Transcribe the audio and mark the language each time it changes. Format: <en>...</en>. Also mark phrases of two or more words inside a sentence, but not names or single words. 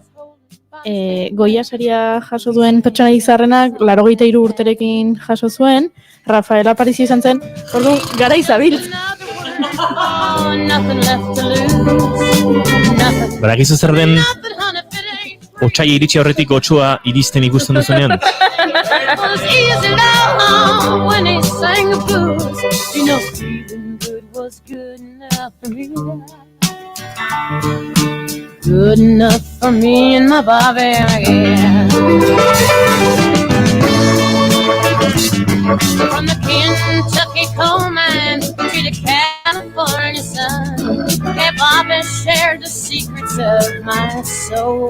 <eu>Goia saria jaso duen pertsona izarrenak 83 urterekin jaso zuen, Rafaela Parisi izan zen, orduan gara izabil. Badakizu zer den otsaila iritsi aurretik otsua iristen ikusten duzunean?</eu> <en>Good enough for me and my Bobby, yeah. From the Kentucky coal mine to the California sun, yeah, Bobby shared the secrets of my soul.</en>